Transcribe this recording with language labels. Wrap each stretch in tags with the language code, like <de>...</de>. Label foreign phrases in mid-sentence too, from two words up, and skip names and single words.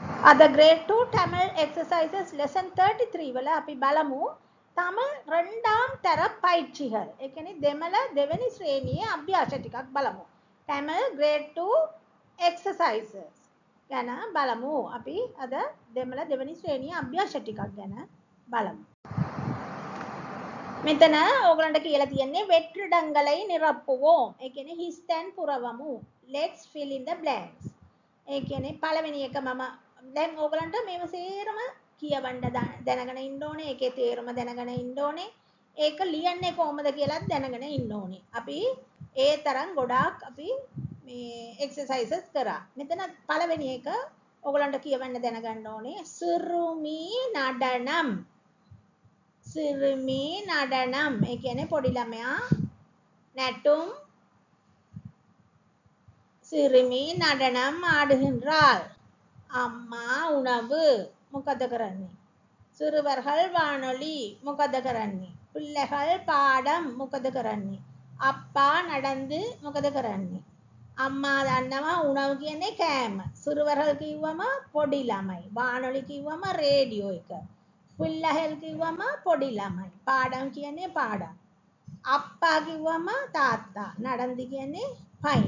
<si>අද</si> <en>grade 2 Tamil exercises lesson 33</en> <si>වල අපි බලමු Tamil</si> <ta>இரண்டாம் தர பயிற்சிகள்.</ta> <si>ඒ කියන්නේ දෙමළ දෙවෙනි ශ්‍රේණියේ අභ්‍යාස ටිකක් බලමු.</si> <en>Tamil grade 2 exercises</en> <si>ගැන බලමු. අපි අද දෙමළ දෙවෙනි ශ්‍රේණියේ අභ්‍යාස ටිකක් ගැන බලමු. මෙතන ඕගලන්ට කියලා තියෙන්නේ</si> <ta>வெற்றிடங்களை நிரப்புவோம்.</ta> <si>ඒ කියන්නේ හිස් තැන් පුරවමු.</si> <en>Let's fill in the blanks.</en> <si>ඒ කියන්නේ පළවෙනි එක මම දැන් ඕගලන්ට මේව සේරම කියවන්න දැනගෙන ඉන්න ඕනේ. ඒකේ තේරුම දැනගෙන ඉන්න ඕනේ. ඒක ලියන්නේ කොහොමද කියලාත් දැනගෙන ඉන්න ඕනේ. අපි ඒ තරම් ගොඩාක් අපි මේ එක්සර්සයිසස් කරා. මෙතන පළවෙනි එක ඕගලන්ට කියවන්න දැනගන්න ඕනේ.</si> <ta>சிறுமி நடனம். சிறுமி நடனம்.</ta> <si>ඒ කියන්නේ පොඩි ළමයා නැටුම්</si> <ta>சிறுமி நடனம் ஆடுகின்றாள். அம்மா உணவு</ta> <si>මොකද කරන්නේ?</si> <ta>சிறுவர்கள் வானொலி</ta> <si>මොකද කරන්නේ?</si> <ta>பிள்ளைகள் பாடம்</ta> <si>මොකද කරන්නේ?</si> <ta>அப்பா நடந்து</ta> <si>මොකද කරන්නේ? අම්මා දන්නවා උණව කියන්නේ කෑම. සිறுவர்கள் කිව්වම පොඩි ළමයි. வானொலி කිව්වම රේඩියෝ එක. பிள்ளைகள் කිව්වම පොඩි ළමයි. පාඩම් කියන්නේ පාඩම්. අප්පා කිව්වම තාත්තා. නඩන්දි කියන්නේ පයින්.</si>